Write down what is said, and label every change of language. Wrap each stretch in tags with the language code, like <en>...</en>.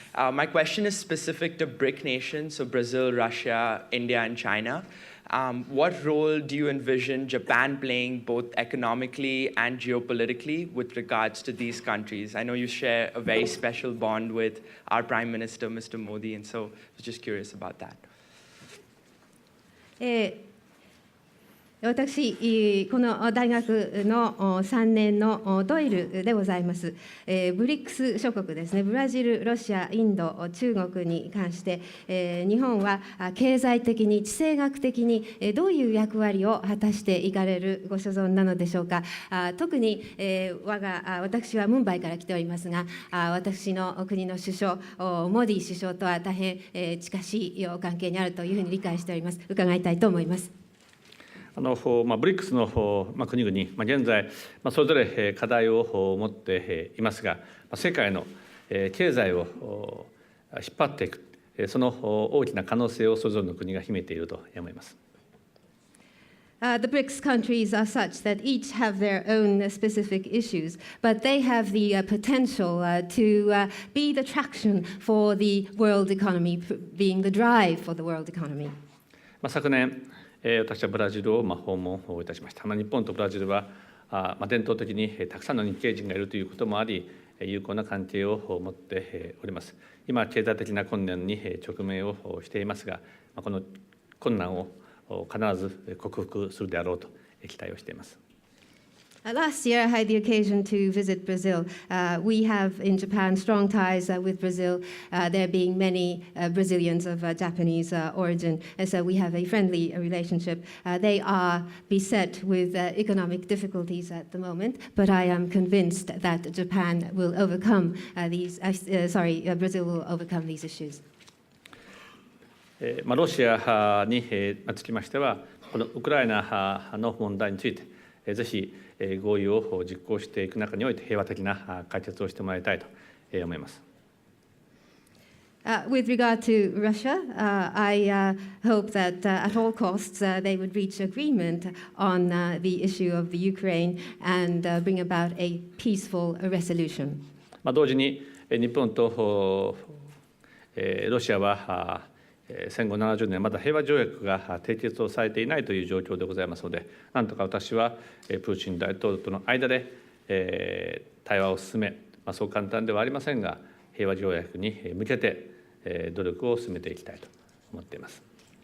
<en>My question is specific to BRIC nations, so Brazil, Russia, India, and China. What role do you envision Japan playing both economically and geopolitically with regards to these countries? I know you share a very special bond with our Prime Minister, Mr. Modi, and so I was just curious about that.</en> <ja>私、この大学の3年のドイルでございます。ブリックス諸国ですね、ブラジル、ロシア、インド、中国に関して、日本は経済的に、地政学的にどういう役割を果たしていかれるご所存なのでしょうか。特に私はムンバイから来ておりますが、私の国の首相、モディ首相とは大変近しいお関係にあるというふうに理解しております。伺いたいと思います。ブリックスの国々、現在、それぞれ課題を持っていますが、世界の経済を引っ張っていく、その大きな可能性をそれぞれの国が秘めていると思います。</ja> <en>The BRICS countries are such that each have their own specific issues, but they have the potential to be the traction for the world economy, being the drive for the world economy.</en> <ja>昨年、私はブラジルを訪問いたしました。日本とブラジルは伝統的にたくさんの日系人がいるということもあり、友好な関係を持っております。今、経済的な困難に直面をしていますが、この困難を必ず克服するであろうと期待をしています。</ja> <en>Last year, I had the occasion to visit Brazil. We have in Japan strong ties with Brazil, there being many Brazilians of Japanese origin, and so we have a friendly relationship. They are beset with economic difficulties at the moment, but I am convinced that Japan will overcome Brazil will overcome these issues.</en> <ja>ロシアにつきましては、このウクライナの問題について、ぜひ合意を実行していく中において平和的な解決をしてもらいたいと思います。</ja> <en>With regard to Russia, I hope that at all costs they would reach agreement on the issue of the Ukraine and bring about a peaceful resolution.</en> <ja>同時に日本とロシアは戦後70年まだ平和条約が締結をされていないという状況でございますので、なんとか私はプーチン大統領との間で対話を進め、そう簡単ではありませんが、平和条約に向けて努力を進めていきたいと思っています。</ja>